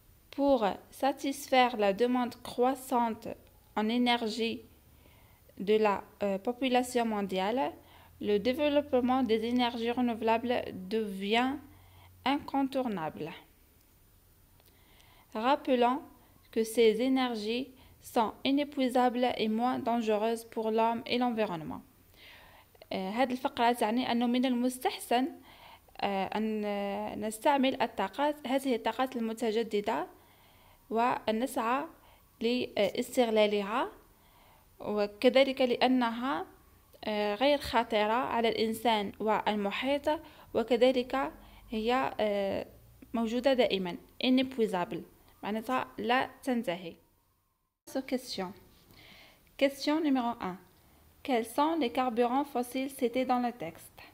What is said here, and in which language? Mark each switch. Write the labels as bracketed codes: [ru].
[fr] Pour satisfaire la demande croissante en énergie de la population mondiale, le développement des énergies renouvelables devient incontournable. Rappelons que ces énergies sont inépuisables et moins dangereuses pour l'homme et l'environnement. [ar] هذه الفقرة تعني أنه من المستحسن أن نستعمل هذه الطاقات المتجددة وأن نسعى لاستغلالها، وكذلك لأنها غير خطيرة على الإنسان والمحيط، وكذلك هي موجودة دائما inépuisable معناتها لا تنتهي. [fr] Question numéro 1. Quels sont les carburants fossiles cités dans le texte?